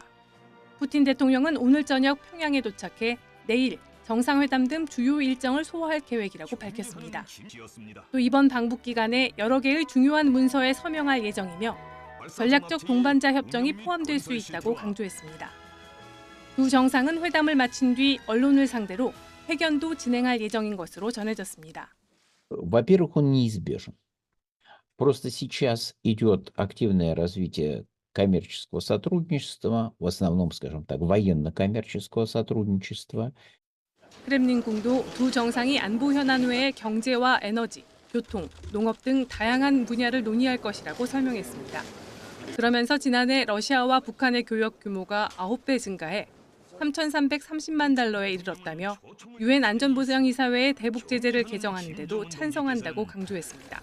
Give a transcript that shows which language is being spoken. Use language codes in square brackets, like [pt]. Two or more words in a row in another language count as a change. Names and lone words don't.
[ko] 푸틴 대통령은 오늘 저녁 평양에 도착해 내일 정상회담 등 주요 일정을 소화할 계획이라고 밝혔습니다. 또 이번 방북 기간에 여러 개의 중요한 문서에 서명할 예정이며 전략적 동반자 협정이 포함될 수 있다고 강조했습니다. 두 정상은 회담을 마친 뒤 언론을 상대로 회견도 진행할 예정인 것으로 전해졌습니다. [ru] Во-первых, он неизбежен. Просто сейчас идет активное развитие коммерческого сотрудничества, в основном, скажем так, военно-коммерческого сотрудничества. [ko] 크렘린궁도 두 정상이 안보 현안 외에 경제와 에너지, 교통, 농업 등 다양한 분야를 논의할 것이라고 설명했습니다. 그러면서 지난해 러시아와 북한의 교역 규모가 9배 증가해 3,330만 달러에 이르렀다며 유엔 안전보장이사회의 대북 제재를 개정하는 데도 찬성한다고 강조했습니다.